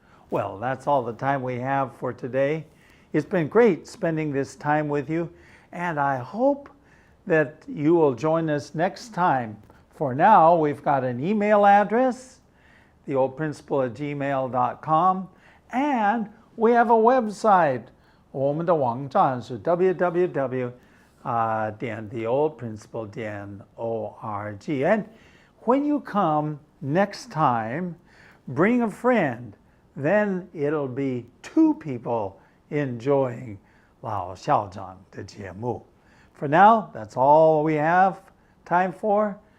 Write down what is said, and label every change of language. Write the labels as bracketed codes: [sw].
[en] Well, that's all the time we have for today. It's been great spending this time with you, and I hope that you will join us next time. For now, we've got an email address, theoldprinciple@gmail.com, and we have a website. [zh] 我们的网站是 www.theoldprinciple.org. [en] And when you come next time, bring a friend. Then it'll be 2 people enjoying [zh] 老校长的节目. [en] For now, that's all we have time for.